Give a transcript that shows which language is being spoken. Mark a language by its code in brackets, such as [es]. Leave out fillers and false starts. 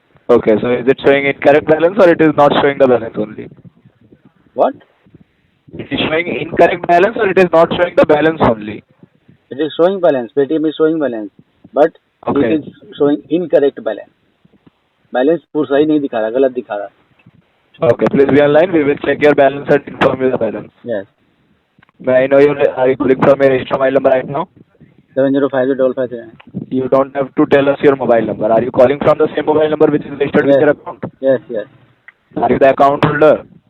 [en] Okay, so is it showing incorrect balance or it is not showing the balance only? What? It is showing incorrect balance or it is not showing the balance only? It is showing balance. Paytm is showing balance, but Okay. it is showing incorrect balance. [hi] Balance पूरा सही नहीं दिखा रहा, गलत दिखा रहा. [en] Okay, please be online. We will check your balance and inform you the balance. Yes. May I know are you calling from your register mobile number right now? 7055539. You don't have to tell us your mobile number. Are you calling from the same mobile number which is registered with Yes. your account? Yes, yes. Are you the account holder?